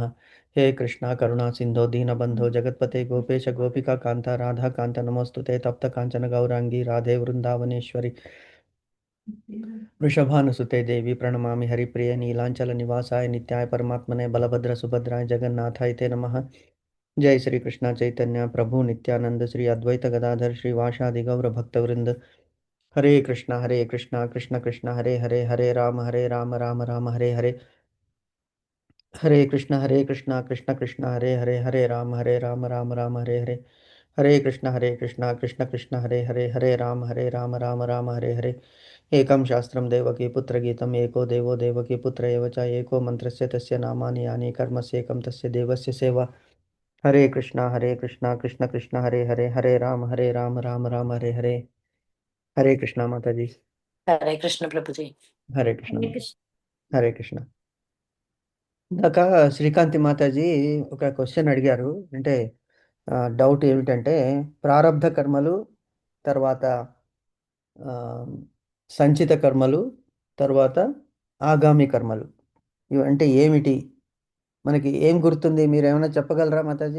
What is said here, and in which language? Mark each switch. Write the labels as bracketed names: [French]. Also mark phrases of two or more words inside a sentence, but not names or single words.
[Sanskrit] हे कृष्णा करुणा सिन्धो दीनबन्धो जगत्पते गोपेश गोपिका कान्ता राधाकान्त नमोऽस्तुते तप्तकाञ्चन गौराङ्गी राधे वृन्दावनेश्वरि वृषभानुसुते देवी प्रणमामि हरिप्रिय नीलाञ्चलनिवासाय नित्याय परमात्मने बलभद्रसुभद्राय जगन्नाथाय ते नमः. जय श्री कृष्ण चैतन्य प्रभु नित्यानंद श्री अद्वैत गदाधर श्रीवासादि गौर भक्तवृंद. हरे कृष्णा कृष्ण कृष्ण हरे हरे हरे राम राम राम हरे हरे. हरे कृष्णा कृष्ण कृष्ण हरे राम राम हरे हरे. हरे कृष्णा कृष्ण कृष्ण हरे राम राम हरे हरे. एकं शास्त्रं देवकी पुत्रगीतम् एको देवो देवकी पुत्र एव च एको मन्त्रस्य तस्य नामानि यानि कर्मस्येकं तस्य देवस्य सेवा. हरे कृष्णा कृष्ण कृष्ण हरे राम राम हरे हरे. हरे कृष्णा [Hindi] माता जी. [Sanskrit] हरे कृष्ण [Hindi] प्रभु जी. [Sanskrit] हरे कृष्ण. हरे कृष्ण. [Telugu] హరే కృష్ణ. ఇందాక శ్రీకాంతి మాతాజీ ఒక క్వశ్చన్ అడిగారు. అంటే డౌట్ ఏమిటంటే ప్రారబ్ధ కర్మలు, తర్వాత ఆ, సంచిత కర్మలు, తర్వాత ఆగామి కర్మలు, ఇవి అంటే ఏమిటి, మనకి ఏం గుర్తుంది, మీరు ఏమైనా చెప్పగలరా మాతాజీ?